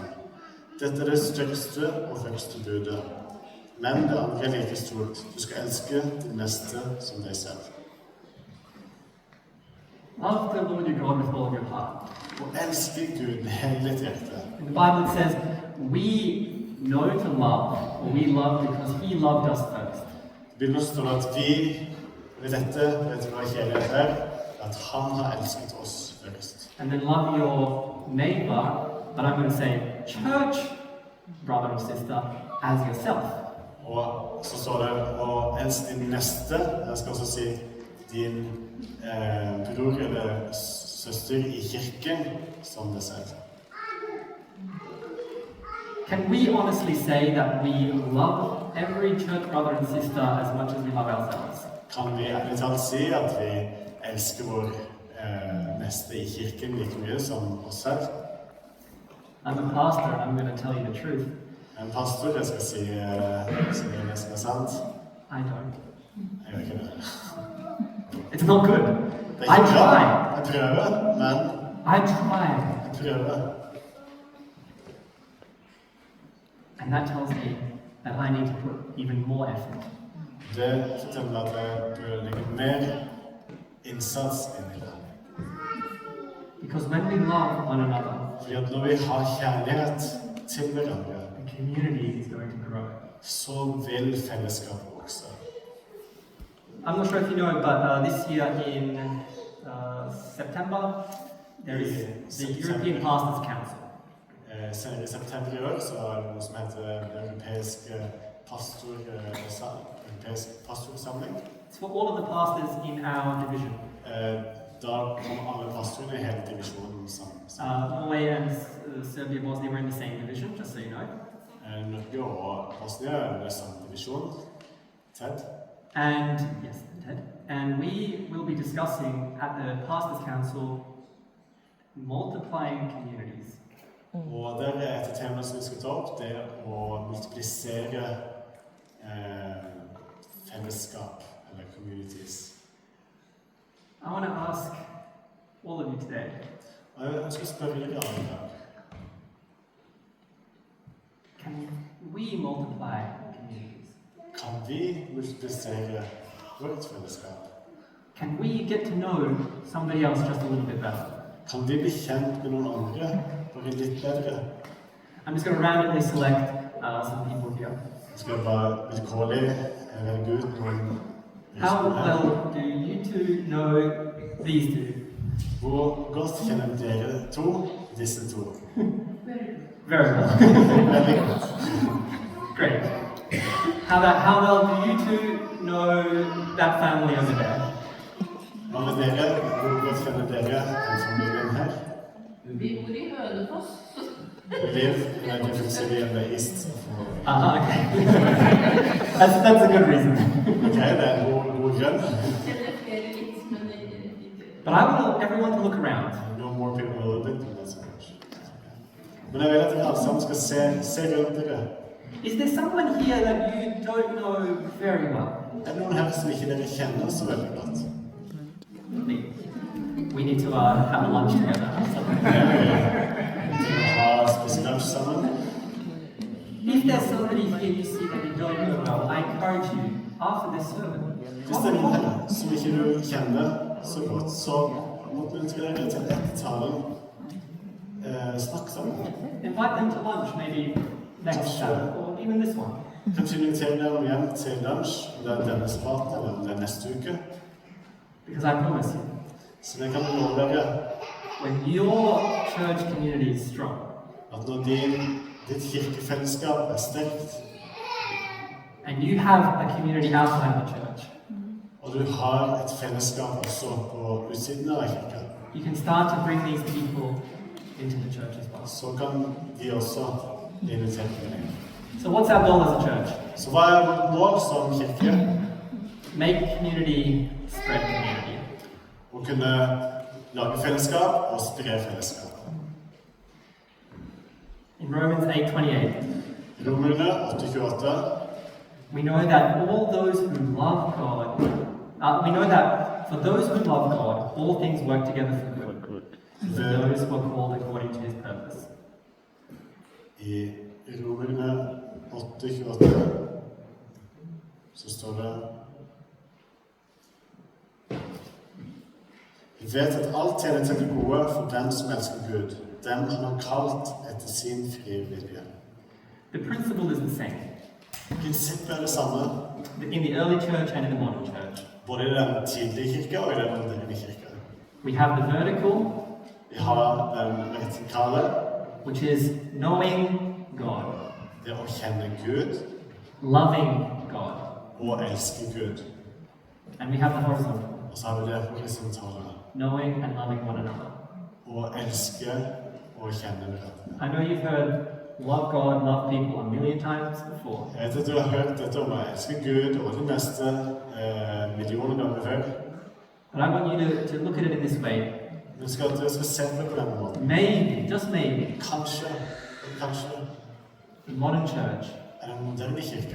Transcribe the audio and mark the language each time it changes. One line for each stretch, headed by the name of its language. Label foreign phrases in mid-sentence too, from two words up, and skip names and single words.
Norwegian: Dette er det største og høyeste budet. Men det andre er like stort. Du skal elske din neste som deg selv.
English: Love the Lord your God with all of your heart.
Norwegian: Og elske Gud med hele ditt hjerte.
English: In the Bible it says, we know to love, or we love because he loved us first.
Norwegian: I Bibelen står det at vi ved dette, vet du hva kjærlighet er, at han har elsket oss først.
English: And then love your neighbor, but I'm going to say church brother or sister as yourself.
Norwegian: Og så står det å elske din neste, jeg skal også si din bror eller søster i kirken som deg selv.
English: Can we honestly say that we love every church brother and sister as much as we love ourselves?
Norwegian: Kan vi ærlig talt si at vi elsker vår neste i kirken like mye som oss selv?
English: I'm a pastor and I'm going to tell you the truth.
Norwegian: En pastor, jeg skal si det som er sant.
English: I don't.
Norwegian: Jeg gjør ikke det.
English: It's not good.
Norwegian: Det
English: I
Norwegian: er ikke bra.
English: try.
Norwegian: Jeg prøver, men
English: I try.
Norwegian: jeg prøver.
English: And that tells me that I need to put even more effort.
Norwegian: Det forteller meg at jeg bør legge mer innsats inn i det.
English: Because when we love one another,
Norwegian: Fordi at når vi har kjærlighet til hverandre,
English: the community is going to grow.
Norwegian: så vil fellesskapet vokse.
English: I'm not sure if you know, but this year in September, there is the European Pastors Council.
Norwegian: Senere i september i år så er det noe som heter den europeiske pastorsamling.
English: It's for all of the pastors in our division.
Norwegian: Da kommer alle pastorene i hele divisjonen sammen.
English: Norway and Serbia, Bosnia were in the same division, just so you know.
Norwegian: Norge og Bosnia er i samme divisjon.
English: TED. And yes, Ted. And we will be discussing at the Pastors Council multiplying communities.
Norwegian: Og det er et tema som vi skal ta opp, det å multiplisere fellesskap, eller communities.
English: I want to ask all of you today,
Norwegian: Og jeg ønsker å spørre dere alle i dag.
English: can we multiply communities?
Norwegian: Kan vi multiplisere vårt fellesskap?
English: Can we get to know somebody else just a little bit better?
Norwegian: Kan vi bli kjent med noen andre bare litt bedre?
English: I'm just going to randomly select some people here.
Norwegian: Jeg skal bare vilkårlig velge ut noen
English: How
Norwegian: personer.
English: well do you two know these two?
Norwegian: Hvor godt kjenner dere disse to?
English: Very well.
Norwegian: Veldig godt.
English: Great. How well do you two know that family over there?
Norwegian: Hva med dere? Hvor godt kjenner dere den familien her? Vi bor i Hønefoss.
English: We live in a different city in the east. Okay. That's a good reason.
Norwegian: Ok, det er en god grunn. Kjenner flere litt, men ikke.
English: But I want everyone to look around. No more people will live in that much.
Norwegian: Men jeg vil at dere alle sammen skal se rundt dere.
English: Is there someone here that you don't know very well?
Norwegian: Er det noen her som ikke dere kjenner så veldig godt?
English: We need to have a lunch together.
Norwegian: Ha spist lunsj sammen.
English: If there's somebody here you see that you don't know well, I encourage you after this sermon.
Norwegian: Hvis det er noen her som ikke du kjenner så godt, så oppmuntrer jeg dere til etter talen. Snakk sammen.
English: Invite them to lunch, maybe next Sabbath or even this one.
Norwegian: Kanskje invitere dem hjem til lunsj, om det er denne spart eller om det er neste uke.
English: Because I promise you,
Norwegian: Så det kan love dere
English: when your church community is strong,
Norwegian: at når ditt kirkefellesskap er sterkt,
English: and you have a community outside of the church,
Norwegian: og du har et fellesskap også på utsiden av kirka,
English: you can start to bring these people into the church as well.
Norwegian: så kan de også bli invitert til deg.
English: So what's our goal as a church?
Norwegian: Så hva er vårt mål som kirke?
English: Make community, spread community.
Norwegian: Å kunne lage fellesskap og spre fellesskap.
English: In Romans 8:28,
Norwegian: Romerne 8:28.
English: we know that all those who love God, we know that for those who love God, all things work together for good. For those who are called according to His purpose.
Norwegian: I Romerne 8:28 så står det: Vi vet at alt tjener til det gode for dem som elsker Gud, dem han har kalt etter sin frie vilje.
English: The principle is the same
Norwegian: Prinsippet er det samme,
English: in the early church and in the modern church.
Norwegian: både i den tidlige kirka og i den moderne kirka.
English: We have the vertical,
Norwegian: Vi har den vertikale,
English: which is knowing God,
Norwegian: det å kjenne Gud
English: loving God,
Norwegian: og elske Gud.
English: and we have the horizontal,
Norwegian: Og så har vi det horisontale,
English: knowing and loving one another.
Norwegian: å elske og kjenne hverandre.
English: I know you've heard love God, love people a million times before,
Norwegian: Jeg vet at du har hørt dette om å elske Gud og det meste millioner ganger før.
English: but I want you to look at it in this way.
Norwegian: Men dere skal se på det på denne måten.
English: Maybe, just maybe,
Norwegian: Kanskje
English: the modern church
Norwegian: er den moderne kirka